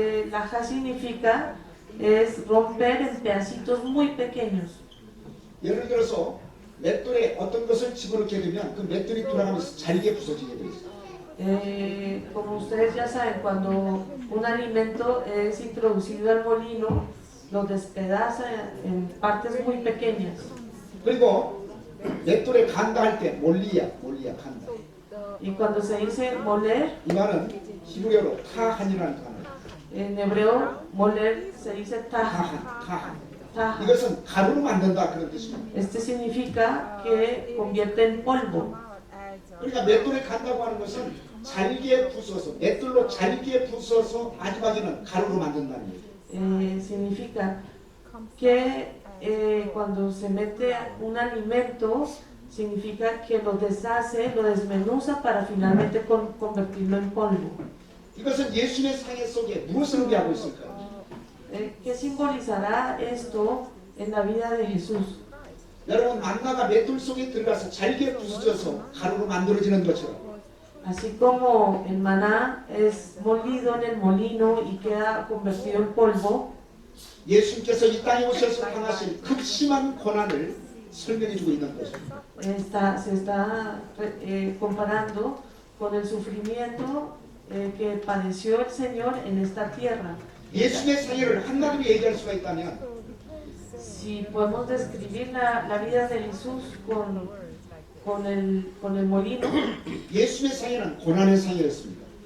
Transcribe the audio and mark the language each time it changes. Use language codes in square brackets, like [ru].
[es] La ja significa es romper en pedacitos muy pequeños. [ko] 예를 들어서 맷돌에 어떤 것을 집어넣게 되면 그 맷돌이 돌아가면서 잘게 부서지게 돼 있어요. [es] Como ustedes ya saben, cuando un alimento es introducido al molino, lo despedaza en partes muy pequeñas. [ko] 그리고 맷돌에 간다 할 때 몰리야 간다. [es] Y cuando se dice moler, [ko] 이 말은 히브리어로 타한이라는 단어예요. [es] en hebreo moler se dice taja. [ko] 타한. 이것은 가루로 만든다 그런 뜻입니다. [es] Este significa que convierte en polvo. [ko] 그러니까 맷돌에 간다고 하는 것은 잘게 부숴서 맷돌로 잘게 부숴서 마지막에는 가루로 만든다는 거예요. [es] Significa que cuando se mete un alimento, significa que lo deshace, lo desmenuza para finalmente convertirlo en polvo. [ko] 이것은 예수님의 생애 속에 무엇을 의미하고 있을까요? [es] ¿Qué simbolizará esto en la vida de Jesús? [ko] 여러분 만나가 맷돌 속에 들어가서 잘게 부서져서 가루로 만들어지는 것처럼 [es] Así como el maná es molido en el molino y queda convertido en polvo, [ko] 예수님께서 이 땅에 오셔서 당하실 극심한 고난을 설명해 주고 있는 것입니다. [es] se está comparando con el sufrimiento que padeció el Señor en esta tierra. [ko] 예수님의 생애를 한마디로 얘기할 수가 있다면 [es] Si podemos describir la vida de Jesús con el molino, [ko] 예수님의 생애는 고난의 생애였습니다.